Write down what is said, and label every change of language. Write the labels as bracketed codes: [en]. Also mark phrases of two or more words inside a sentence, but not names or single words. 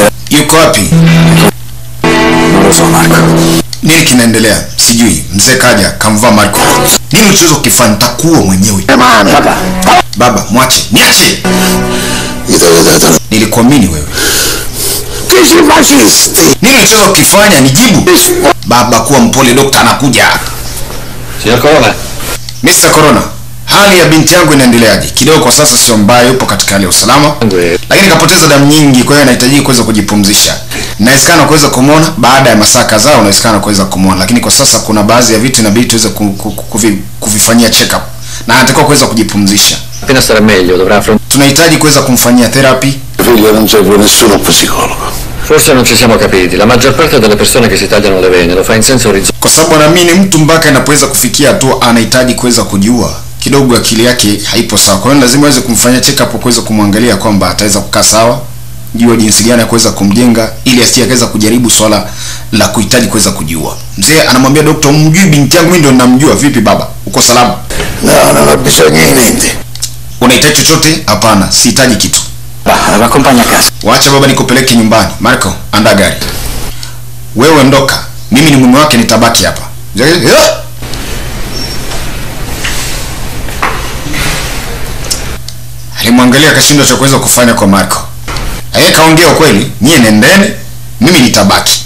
[sw] Yuko wapi? [it] Non lo so, Marco. [sw] Nini kinaendelea? Sijui. Mzee kaja kamvaa Marco. Nini ulichoweza kukifanya? Nitakuua mwenyewe. Baba. Baba, mwache. Niache. Nilikuamini wewe. Nini ulichoweza kukifanya? Nijibu. Baba, kuwa mpole, dokta anakuja. [it] Signor Corona. [sw] Mr. Corona, hali ya binti yangu inaendeleaje? Kidogo kwa sasa sio mbaya, yupo katika hali ya usalama. Lakini kapoteza damu nyingi, kwa hiyo anahitaji kuweza kujipumzisha. Inawezekana kuweza kumwona baada ya masaa kadhaa, unawezekana kuweza kumwona, lakini kwa sasa kuna baadhi ya vitu inabidi tuweze kuvifanyia [en] check up. [sw] Na anatakiwa kuweza kujipumzisha. [it] Appena sarà meglio dovrà affrontare. [sw] Tunahitaji kuweza kumfanyia therapy. [it] Figlio, non serve nessuno psicologo. Forse non ci siamo capiti. La maggior parte delle persone che si tagliano le vene lo fa in senso orizzontale. [sw] Kwa sababu naamini mtu mpaka anapoweza kufikia tu anahitaji kuweza kujua kidogo akili yake haipo sawa. Kwa hiyo lazima aweze kumfanyia [en] check up, [sw] kuweza kumwangalia kwamba ataweza kukaa sawa, jua jinsi gani ya kuweza kumjenga ili asije akaweza kujaribu swala la kuhitaji kuweza kujua. Mzee anamwambia daktari, umjui binti yangu? Mimi ndio ninamjua. Vipi baba? Uko salama? [it] No, non ho bisogno di niente. [sw] Unahitaji chochote? Hapana, sihitaji kitu. [it] Va, accompagna a casa. [sw] Waacha baba nikupeleke nyumbani. Marco, anda gari. Wewe ondoka. Mimi ni mume wake, nitabaki hapa. Alimwangalia akashindwa cha kuweza kufanya kwa Marco. Yeye kaongea ukweli, nyie nendeni, mimi nitabaki.